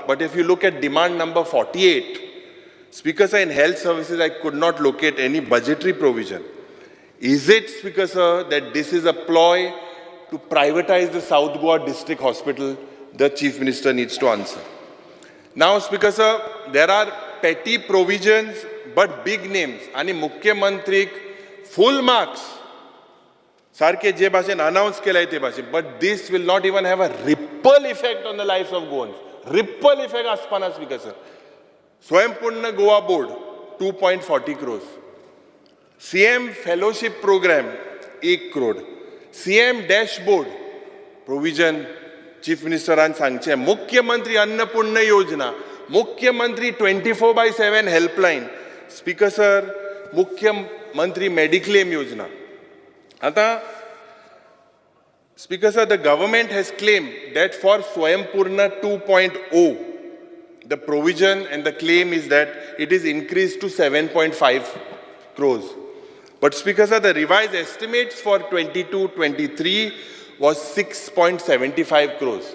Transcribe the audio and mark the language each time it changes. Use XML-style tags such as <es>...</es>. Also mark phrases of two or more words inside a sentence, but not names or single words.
<en>But if you look at demand number 48, Speaker sir, in health services, I could not locate any budgetary provision. Is it, Speaker sir, that this is a ploy to privatize the South Goa district hospital? The Chief Minister needs to answer. Now, Speaker sir, there are petty provisions, but big names.</en> <kok>Ani Mukhyamantrik,</kok> <en>full marks.</en> <kok>Sarke je bhashen announce kelay te bhashen.</kok> <en>But this will not even have a ripple effect on the lives of Goans. Ripple effect aspana, Speaker sir. Swayampunna Goa Board, 2.40 crores. CM Fellowship Program, 1 crore. CM Dashboard, provision, Chief Minister and Sangche. Mukhyamantri Annapurna Yojana. Mukhyamantri 24/7 helpline. Speaker sir, Mukhyamantri Mediclaim Yojana.</en> <kok>Ata,</kok> <en>Speaker sir, the government has claimed that for Swayampurna 2.0, the provision and the claim is that it is increased to 7.5 crores. But Speaker sir, the revised estimates for 22-23 was 6.75 crores.</en>